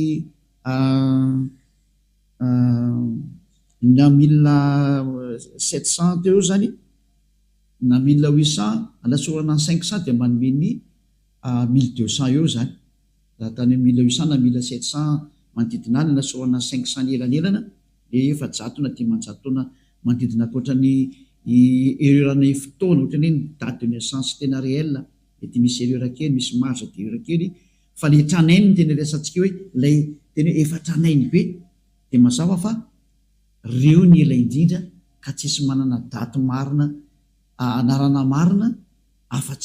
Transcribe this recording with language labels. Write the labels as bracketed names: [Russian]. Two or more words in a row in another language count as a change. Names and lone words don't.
[Malagasy] na 1700 teo zany na 1800 anatsorana ny 500 de manome ny 1200 eo zany tany 1800 na 1700 manodidina any nasorana 500 elanelana le 700 na 500 taona manodidina akoatrany ererana fotoana ohatrany hoe ny [French] date de naissance [Malagasy] tena réel mety misy erera kely misy [French] marge de [Malagasy] erera kely fa le tranainy ny tena resantsika hoe lay tena hoe efa tranainy be de mazava fa reo ny ela indrindra ka tsisy manana daty marina anarana marina afa-tsy